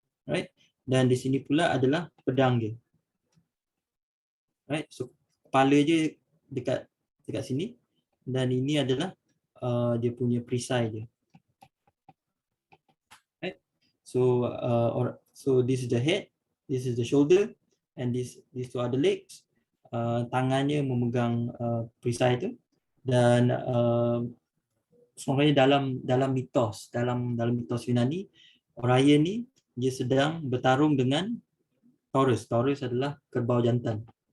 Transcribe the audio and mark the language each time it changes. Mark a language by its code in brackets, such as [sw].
[ms] Right? Dan di sini pula adalah pedang je. Right? So kepala je dekat sini. Dan ini adalah dia punya perisai je. [en] Right? So this is the head, this is the shoulder, and these two are the legs. [ms] Tangannya memegang perisai itu, dan sebenarnya dalam mitos Yunani, Orion ni dia sedang bertarung dengan Taurus. Taurus adalah kerbau jantan.